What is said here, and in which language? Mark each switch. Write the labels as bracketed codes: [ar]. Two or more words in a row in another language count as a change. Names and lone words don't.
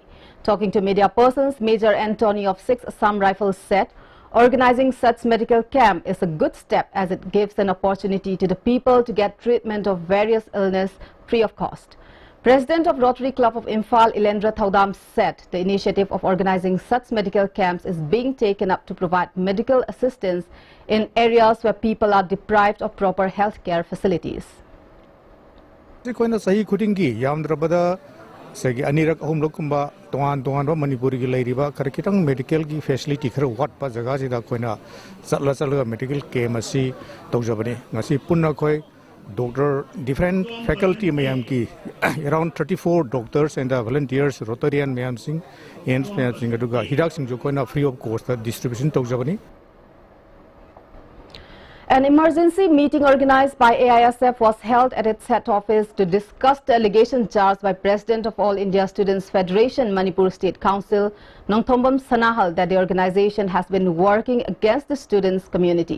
[en] Talking to media persons, Major Anthony of 6 Assam Rifles said organizing such medical camp is a good step as it gives an opportunity to the people to get treatment of various illness free of cost. President of Rotary Club of Imphal, Ilendra Thaudam, said the initiative of organizing such medical camps is being taken up to provide medical assistance in areas where people are deprived of proper health care facilities. [mni] Segi anirak ahumlok kumba tuan ro Manipuri gi lairiba karkitang medical gi facility khar wat pa jaga jida koina chatla [en] medical camp [mni] asi tawjabani ngasi punna khoi [en] doctor different faculty [mni] mayam ki [en] around 34 doctors and volunteers Rotarian [mni] mayam sing ends mayam sing aduga hidak sing jo koina [en] free of cost distribution [mni] tawjabani. [en] An emergency meeting organized by AISF was held at its head office to discuss the allegation charged by President of All India Students Federation Manipur State Council, Nongthombam Sanahal, that the organization has been working against the students' community.